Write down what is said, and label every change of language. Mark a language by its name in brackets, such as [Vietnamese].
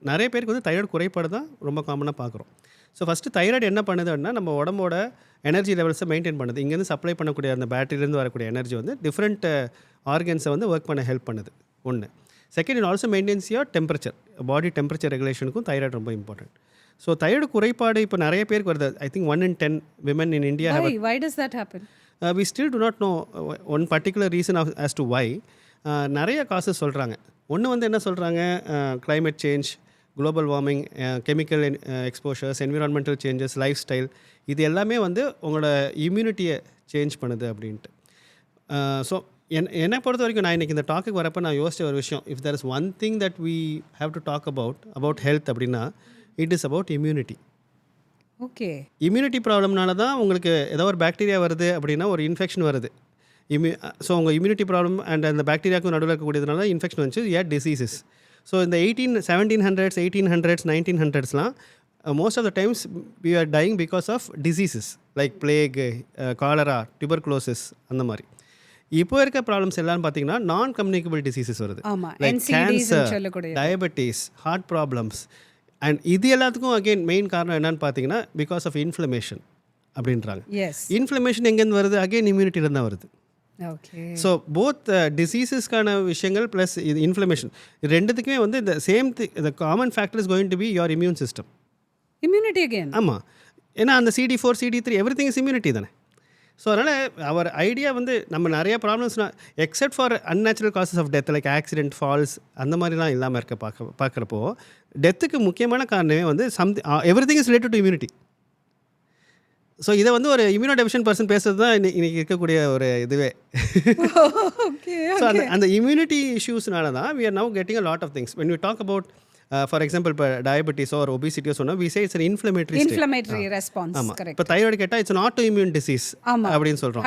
[Tamil] நிறைய பேருக்கு வந்து தைராய்டு குறைபாடு தான் ரொம்ப காமனாக பார்க்குறோம். ஸோ ஃபஸ்ட்டு தைராய்டு என்ன பண்ணுது அப்படின்னா நம்ம உடம்போட எனர்ஜி லெவல்ஸை மெயின்டைன் பண்ணுது. இங்கேருந்து சப்ளை பண்ணக்கூடிய அந்த பேட்டரியிலேருந்து வரக்கூடிய எனர்ஜி வந்து டிஃப்ரெண்ட் ஆர்கன்ஸை வந்து ஒர்க் பண்ண ஹெல்ப் பண்ணுது. ஒன்று. [English] second, it also maintains your temperature, [Tamil] body temperature ரெகுலேஷனுக்கும் thyroid ரொம்ப இம்பார்ட்டன்ட். ஸோ தைராய்டு குறைபாடு இப்போ நிறைய பேருக்கு வருது. [English] I think 1 in 10 women in India have Why does that happen? We still do not know one particular reason as to why. [Tamil] நிறைய causes சொல்கிறாங்க. ஒன்று வந்து என்ன சொல்கிறாங்க, [English] climate change, global warming, chemical exposures, environmental changes, lifestyle, [Tamil] இது எல்லாமே வந்து உங்களோட இம்யூனிட்டியை சேஞ்ச் பண்ணுது அப்படின்ட்டு. ஸோ என்னை பொறுத்த வரைக்கும் நான் இன்றைக்கி இந்த டாக்குக்கு வரப்போ நான் யோசிச்ச ஒரு விஷயம், [English] if there is one thing that we have to talk about health [Tamil] அப்படின்னா [English] It is about immunity. [Tamil] Okay. Immunity ப்ராப்ளம்னால தான் உங்களுக்கு ஏதோ ஒரு பாக்டீரியா வருது அப்படின்னா ஒரு இன்ஃபெக்ஷன் வருது. ஸோ உங்கள் இம்யூனிட்டி ப்ராப்ளம் அண்ட் அந்த பாக்டீரியாவுக்கும் நடுவில் இருக்கக்கூடியதுனால இன்ஃபெக்ஷன் வந்துச்சு, டிசீசஸ். [English] so இந்த 1700s, 1800s, 1900sலாம் most of the times we are dying because of diseases like plague, cholera, tuberculosis [Tamil] அந்த மாதிரி. இப்போ இருக்க ப்ராப்ளம்ஸ் எல்லாம் பார்த்தீங்கன்னா நான் கம்யூனிகபிள் டிசீசஸ் வருது. Like cancer, diabetes, heart problems. And இது எல்லாத்துக்கும் அகெயின் மெயின் காரணம் என்னன்னு பார்த்தீங்கன்னா பிகாஸ் ஆஃப் இன்ஃப்ளமேஷன் அப்படின்றாங்க. இன்ஃப்ளமேஷன் எங்கேருந்து வருது? அகெயின் இம்யூனிட்டியில் தான் வருது. ஸோ போத் டிசீசஸ்க்கான விஷயங்கள் ப்ளஸ் இது இன்ஃப்ளமேஷன், இது ரெண்டுத்துக்குமே வந்து இந்த same [English] The common factor is going to be your immune system. [Tamil] Immunity again. ஆமாம், ஏன்னா அந்த CD4, CD3 every thing is immunity தானே. ஸோ அதனால் அவர் ஐடியா வந்து நம்ம நிறைய ப்ராப்ளம்ஸ்னால் except for unnatural causes of death like accident, falls அந்த மாதிரிலாம் இல்லாமல் இருக்க பார்க்குறப்போ டெத்துக்கு முக்கியமான காரணமே வந்து every thing is related to immunity. So இதை வந்து ஒரு இம்யூனோ டெஃபிஷியன்ட் பர்சன் பேசுறது தான் இன்னைக்கு இருக்கக்கூடிய ஒரு இதுவே. ஓகே. ஸோ அந்த இம்யூனிட்டி இஷ்யூஸ்னால தான் [English] we are now getting a lot of things. When we talk about for example [Tamil] இப்போ டயபெட்டிஸோ ஒரு ஒபிசிட்டியோ சொன்னால் [English] we say it's an inflammatory response. [Tamil] ஆமாம். கரெக்ட். இப்போ தைராய்டு கேட்டால் [English] it's an autoimmune disease [Tamil] அப்படின்னு சொல்கிறோம்.